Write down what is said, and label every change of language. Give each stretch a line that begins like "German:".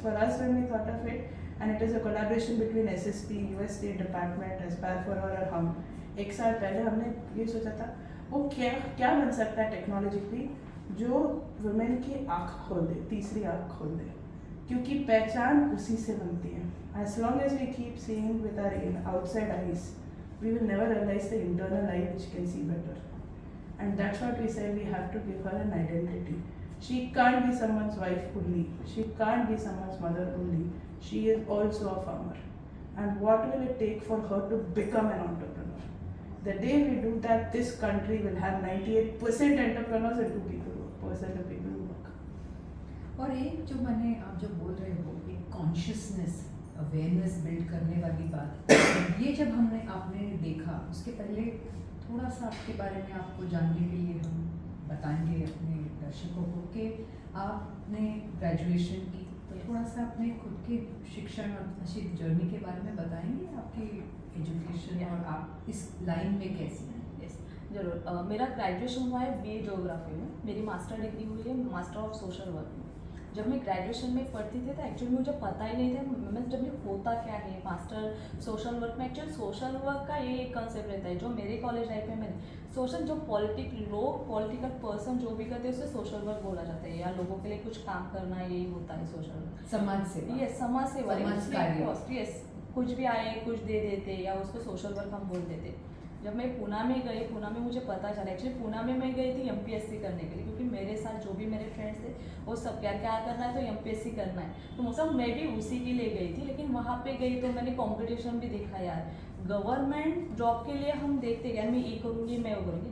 English: For us, when we thought of it, and it is a collaboration between SSP, US State Department, Aspire for Her
Hindi: और हम, एक साल पहले हमने ये सोचा था वो क्या बन सकता है टेक्नोलॉजिकली जो वुमेन की आँख खोल दे, तीसरी आँख खोल दे, क्योंकि पहचान उसी से बनती है.
English: As long as we keep seeing with our outside eyes, we will never realize the internal eye which can see better. And that's what we say, we have to give her an identity. She can't be someone's wife only. She can't be someone's mother only. She is also a farmer. And what will it take for her to become an entrepreneur? The day we do that, this country will have 98% entrepreneurs and 2% of people who work.
Hindi: और एक जो मैंने आप जो बोल रहे हो एक कॉन्शियसनेस अवेयरनेस बिल्ड करने वाली बात, ये जब आपने देखा उसके पहले थोड़ा सा आपके बारे में आपको जानने के लिए हम बताएंगे अपने दर्शकों को कि आपने ग्रेजुएशन की, तो थोड़ा सा अपने खुद के शिक्षण और अच्छी जर्नी के बारे में बताएंगे, आपकी एजुकेशन और आप इस लाइन में कैसे हैं. यस जरूर. मेरा ग्रेजुएशन हुआ है BA ज्योग्राफी में, मेरी मास्टर डिग्री हुई है मास्टर ऑफ सोशल वर्क में. जब मैं ग्रेजुएशन में पढ़ती थी तो एक्चुअली मुझे पता ही नहीं था MSW होता क्या है, मास्टर सोशल वर्क में. एक्चुअली सोशल वर्क का ये एक कंसेप्ट रहता है जो मेरे कॉलेज लाइफ में मैंने सोशल जो पॉलिटिकल पर्सन जो भी करते हैं उसे सोशल वर्क बोला जाता है, या लोगों के लिए कुछ काम करना, यही होता है सोशल वर्क. समाज सेवा. ये समाज सेवा, समाज कार्य. यस, कुछ भी आए कुछ दे देते या उसको सोशल वर्क हम बोल देते. जब मैं पूना में गई, पूना में मुझे पता चला, एक्चुअली पूना में मैं गई थी MPSC करने के लिए, क्योंकि मेरे साथ जो भी मेरे फ्रेंड्स थे वो सब क्या करना है तो MPSC करना है, तो मतलब मैं भी उसी के लिए गई थी. लेकिन वहाँ पे गई तो मैंने कंपटीशन भी देखा यार, गवर्नमेंट जॉब के लिए हम देखते यार मैं ये करूँगी मैं वो करूँगी.